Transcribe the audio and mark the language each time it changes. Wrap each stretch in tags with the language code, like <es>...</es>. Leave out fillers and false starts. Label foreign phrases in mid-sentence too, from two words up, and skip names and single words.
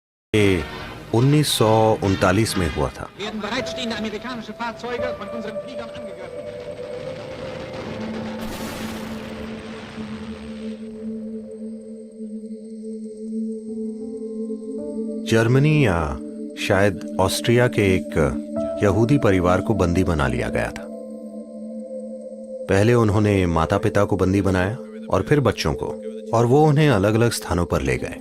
<hi>ये 1939 में हुआ था।</hi> <de>werden bereitstehende amerikanische Fahrzeuge von unseren Fliegern angegriffen.</de> <hi>जर्मनी या शायद ऑस्ट्रिया के एक यहूदी परिवार को बंदी बना लिया गया था। पहले उन्होंने माता पिता को बंदी बनाया और फिर बच्चों को, और वो उन्हें अलग अलग स्थानों पर ले गए।</hi>